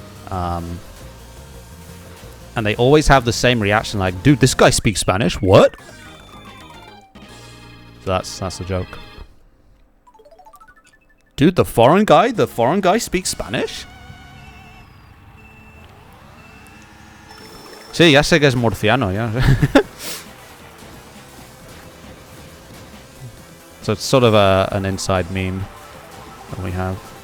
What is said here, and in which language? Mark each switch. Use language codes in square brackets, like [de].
[en] And they always have the same reaction, like, dude, this guy speaks Spanish? What? So that's the joke. Dude, the foreign guy speaks Spanish? [es] Sí, ya sé que es murciano, ya sé. [en] So it's sort of an inside meme that we have.